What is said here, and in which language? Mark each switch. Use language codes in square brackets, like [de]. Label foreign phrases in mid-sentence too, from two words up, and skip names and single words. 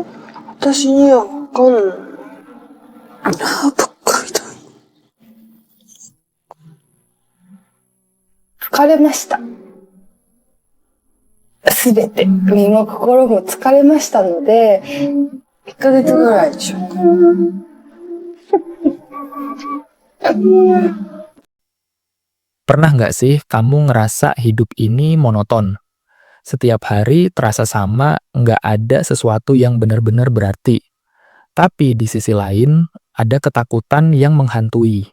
[ja] 私にはわかんない。疲れました。すべて、身も心も疲れましたので、 1ヶ月ぐらいでしょうか。 [id] Pernah nggak sih kamu ngerasa hidup ini monoton? Setiap hari terasa sama, nggak ada sesuatu yang benar-benar berarti. Tapi di sisi lain, ada ketakutan yang menghantui.